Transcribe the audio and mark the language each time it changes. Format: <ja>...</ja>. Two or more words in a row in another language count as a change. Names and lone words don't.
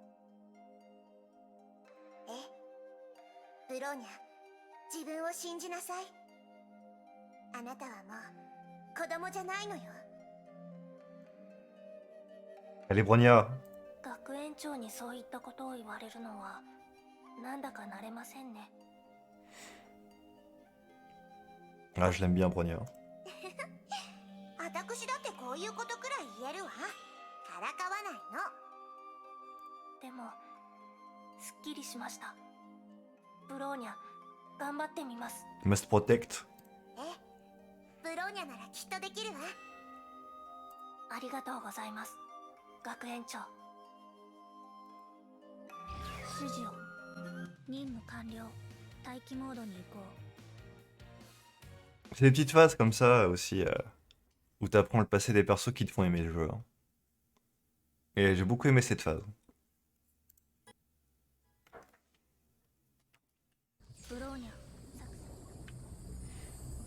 <ja>ブローニャ、自分を信じなさい。あなたはもう子供じゃないのよ。</ja> <fr>Allez, Bronya.</fr> <ja>学園長にそういったことを言われるのはなんだか慣れませんね。</ja> <fr>Ah, je l'aime bien, Bronya.</fr> <ja>私だってこういうことくらい言えるわ。からかわないの。でもすっきりしました。ブローニャ、頑張ってみます。</ja> <en>Must protect.</en> <ja>ブローニャならきっとできるわ。ありがとうございます、学園長。指示を。任務完了。待機モードに移行。</ja> <fr>C'est des petites phases comme ça aussi où t'apprends le passé des persos qui te font aimer le jeu. Hein. Et j'ai beaucoup aimé cette phase.</fr> <ja>ブローニャ、</ja>